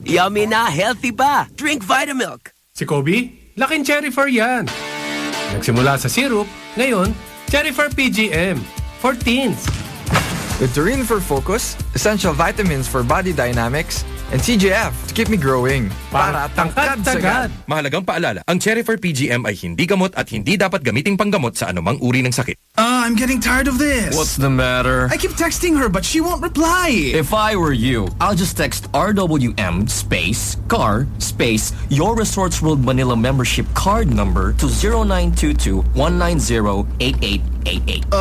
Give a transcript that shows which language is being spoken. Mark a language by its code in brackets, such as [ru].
[en] Yummy na, healthy ba? Drink Vitamilk. [tl] Si Kobe, laking Cherifer yan. Nagsimula sa syrup, ngayon, Cherifer PGM. [en] For teens. Victorine for focus, essential vitamins for body dynamics, and CGF to keep me growing. [tl] Para tangkad-tagad! Mahalagang paalala, ang Cherifer PGM ay hindi gamot at hindi dapat gamiting panggamot sa anumang uri ng sakit. [en] Ah, I'm getting tired of this. What's the matter? I keep texting her, but she won't reply. If I were you, I'll just text RWM space car space your Resorts World Manila membership card number to 0922-190-8888.